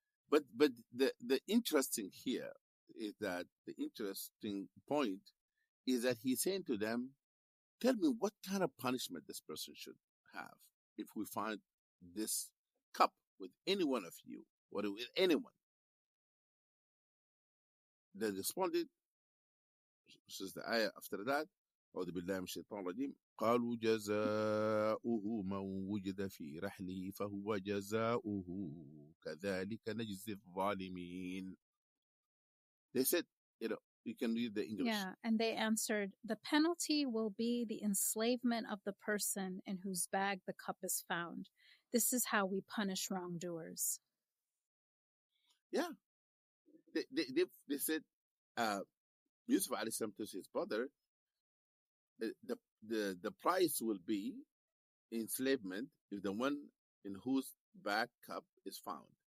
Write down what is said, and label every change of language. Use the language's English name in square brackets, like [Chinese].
[English] But the interesting here is that the interesting point is that he's saying to them, tell me what kind of punishment this person should have if we find this cup with any one of you, or with anyone. They responded, which is the ayah after that, [Arabic] أعوذ بالله من الشيطان الرجيم قالوا جزاؤه من وجد في رحله فهو جزاؤه كذلك نجزي الظالمين. [English] They said, you can read the English. Yeah, and they answered, the penalty will be the enslavement of the person in whose bag the cup is found. This is how we punish wrongdoers. Yeah. They said, Yusuf alayhi salam to his brother, the price will be enslavement if the one in whose bag cup is found.